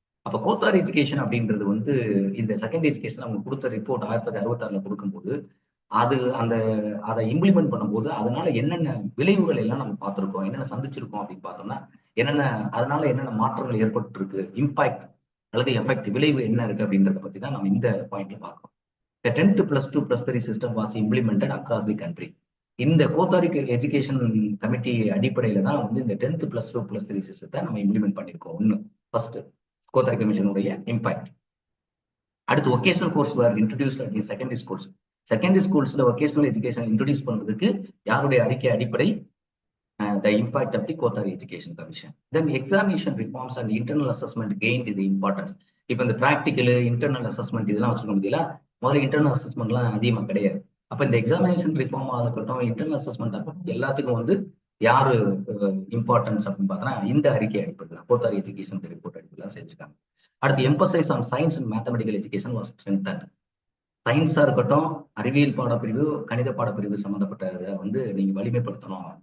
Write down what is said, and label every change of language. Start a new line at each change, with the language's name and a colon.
Tamil: அப்ப கோத்தாரி எஜுகேஷன் அப்படின்றது வந்து இந்த செகண்டரி எஜுகேஷன் அவங்க கொடுத்த ரிப்போர்ட் 1966ல கொடுக்கும்போது, அது அந்த அதை இம்ப்ளிமெண்ட் பண்ணும்போது அதனால என்னென்ன விளைவுகள் எல்லாம் நம்ம பார்த்திருக்கோம், என்னென்ன சந்திச்சிருக்கோம் அப்படின்னு பார்த்தோம்னா, என்னென்ன அதனால என்னென்ன மாற்றங்கள் ஏற்பட்டு இருக்கு, இம்பாக்ட் அல்லது எஃபெக்ட் விளைவு என்ன இருக்கு அப்படின்றத பத்தி தான் நம்ம இந்த பாயிண்ட்ல பார்க்கணும்.
English: The 10th +2 +3 system was implemented across the country.
Tamil: இந்த கோத்தாரிக் எஜுகேஷன் கமிட்டி அடிப்படையில தான் வந்து இந்த 10th +2 +3 சிஸ்டத்தை நம்ம இம்ப்ளிமெண்ட் பண்ணியிருக்கோம். ஒண்ணு ஃபர்ஸ்ட் கோத்தாரி கமிஷனுடைய இம்பாக்ட். அடுத்து
English: Vocational course were introduced at secondary schools.
Tamil: Secondary ஸ்கூல்ஸ்ல vocational education introduce பண்றதுக்கு யாருடைய அறிக்கை அடிப்படை?
English: The impact of the Kothari Education Commission. Then examination reforms and internal assessment gained the importance.
Tamil: இப்ப இந்த பிராக்டிக்கல் இன்டர்னல் அசஸ்மெண்ட் இதெல்லாம் வச்சுக்க முடியல. முதல்ல இன்டர்னல் அசஸ்மெண்ட்லாம் அதிகமா கிடையாது. அப்ப இந்த எக்ஸாமினேஷன் ரிஃபார்ம் இருக்கட்டும், இன்டர்னல் அசஸ்மெண்ட் இருக்கட்டும், எல்லாத்துக்கும் வந்து யாரு இம்பார்ட்டன்ஸ் அப்படின்னு பார்த்தோன்னா இந்த அறிக்கை அடிப்படையில் கோத்தாரி எஜுகேஷன் ரிப்போர்ட் அடிப்படையில் செஞ்சிருக்காங்க. அடுத்து
English: Emphasis on science and mathematical education was strengthened.
Tamil: சயின்ஸா இருக்கட்டும், அறிவியல் பாடப்பிரிவு, கணித பாடப்பிரிவு சம்பந்தப்பட்டதை வந்து நீங்க வலிமைப்படுத்தணும்.